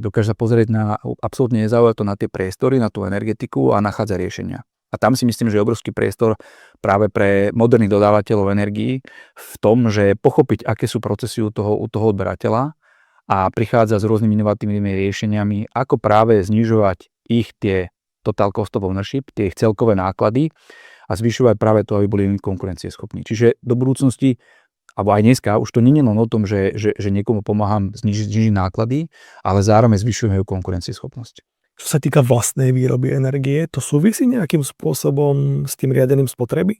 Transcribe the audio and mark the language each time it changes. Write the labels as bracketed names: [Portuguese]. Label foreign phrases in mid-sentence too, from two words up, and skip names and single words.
[Slovak] Dokáže sa pozrieť absolútne nezaujímavé to na tie priestory, na tú energetiku a nachádza riešenia. A tam si myslím, že je obrovský priestor práve pre moderných dodávateľov energií v tom, že pochopiť, aké sú procesy u toho odberateľa a prichádza s rôznymi inovatívnymi riešeniami, ako práve znižovať ich tie [English] total cost of ownership, [Slovak] tie ich celkové náklady a zvyšovať práve to, aby boli konkurencieschopní. Čiže do budúcnosti alebo aj dneska, už to nie je len o tom, že niekomu pomáham znižiť náklady, ale zároveň zvyšujeme jeho konkurencieschopnosť. Čo sa týka vlastnej výroby energie, to súvisí nejakým spôsobom s tým riadením spotreby?